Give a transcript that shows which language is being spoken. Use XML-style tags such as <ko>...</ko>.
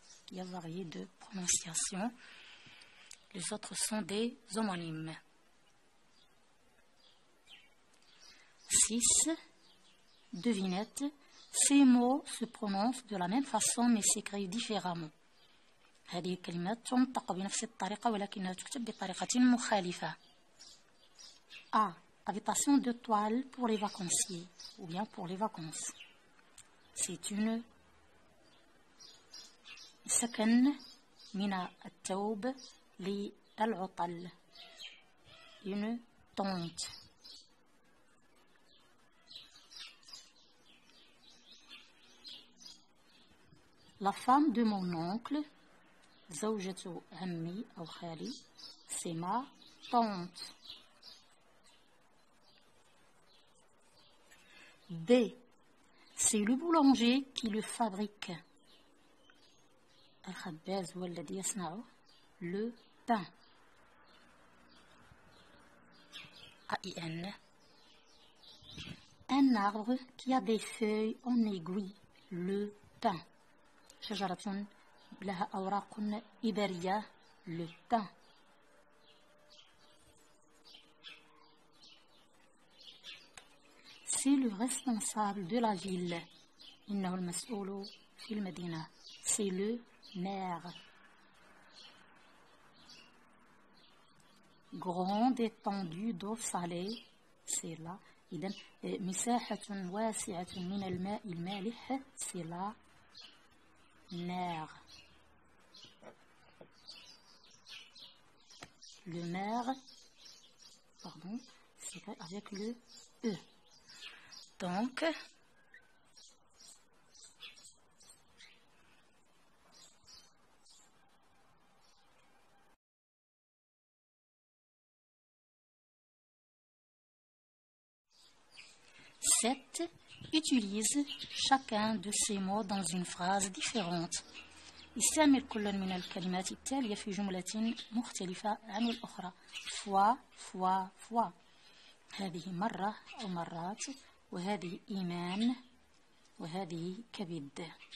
<fr>Il y a varié de prononciation. Les autres sont des homonymes. 6. Devinette. Ces mots se prononcent de la même façon mais s'écrivent différemment.</fr> <ar>هذه الكلمات تنطق بنفس الطريقة ولكنها تكتب بطريقة مخالفة.</ar> <fr>A. Habitation de toile pour les vacanciers ou bien pour les vacances. C'est une</fr> <ar>سكن من الثوب للعطل.</ar> <fr>Une tente. La femme de mon oncle,</fr> <ar>زوجة عمي أو خالي,</ar> <fr>c'est ma tante. B. C'est le boulanger qui le fabrique.</fr> <ar>الخباز هو الذي يصنع</ar> <fr>le pain. A-I-N. Un arbre qui a des feuilles en aiguille. Le pin.</fr> <ar>شجرة لها أوراق إبرية.</ar> <fr>Le pin. C'est le responsable de la ville.</fr> <ar>إنه المسؤول في المدينة.</ar> <fr>C'est le maire. Grande étendue d'eau salée. C'est là.</fr> <ar>إذن مساحة واسعة من الماء المالح.</ar> <fr>C'est la mer. Le maire, pardon, c'est avec le E. Donc, sept. Utilise chacun de ces mots dans une phrase différente.</fr> <ar>استعمل كل من الكلمات التالية في جملة مختلفة عن الأخرى.</ar> <fr>fois.</fr> <ar>هذه مرة أو مرات، وهذه إيمان، وهذه كبد.</ar>